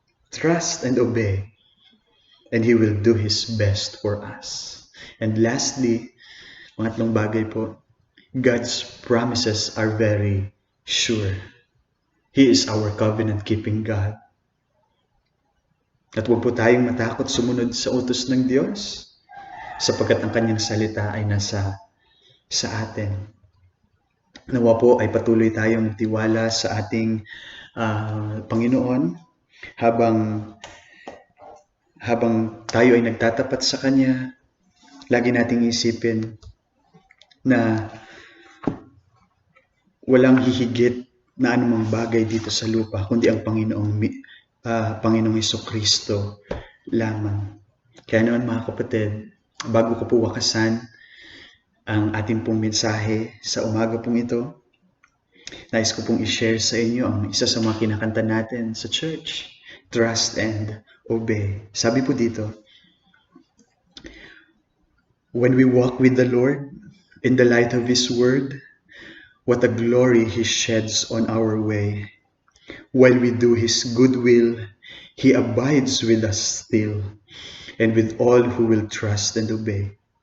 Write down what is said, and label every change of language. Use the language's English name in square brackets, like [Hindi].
[English] Trust and obey, and He will do His best for us. And lastly, [Filipino] pangatlong bagay po, [English] God's promises are very sure. He is our covenant-keeping God. [Filipino] At huwag po tayong matakot sumunod sa utos ng Diyos sapagkat ang kanyang salita ay nasa sa atin. Nawa po ay patuloy tayong tiwala sa ating Panginoon habang tayo ay nagtatapat sa Kanya. Lagi nating isipin na walang hihigit na anumang bagay dito sa lupa kundi ang Panginoong Hesukristo lamang. Kaya naman mga kapatid, bago ko po wakasan ang ating pong mensahe sa umaga pong ito, nais ko pong i-share sa inyo ang isa sa mga kinakanta natin sa church, Trust and Obey. Sabi po dito, [English] when we walk with the Lord in the light of His Word, what a glory He sheds on our way. While we do His good will, He abides with us still, and with all who will trust and obey.